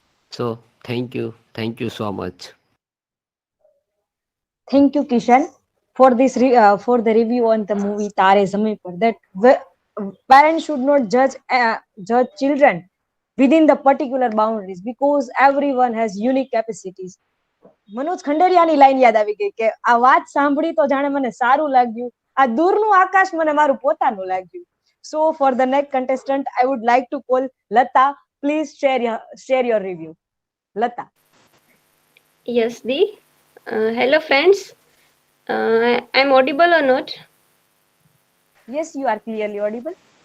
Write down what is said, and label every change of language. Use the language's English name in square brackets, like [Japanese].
[English] So thank you so much. Thank you, Kishan, for for the review on the movie Tare Zameen Par. That parents should not judge children within the particular boundaries because everyone has unique capacities. [Gujarati] Manoj ખંડેરિયાની line યાદ આવી ગઈ કે આ વાત સાંભળી તો જાણે મને સારું લાગ્યું, આ દૂરનું આકાશ મને મારું પોતાનું લાગ્યું. [English] So for the next contestant, I would like to call Latta. Please share your review. Latta. Yes, Dee. Hello, friends. I'm audible or not? Yes, you are clearly audible.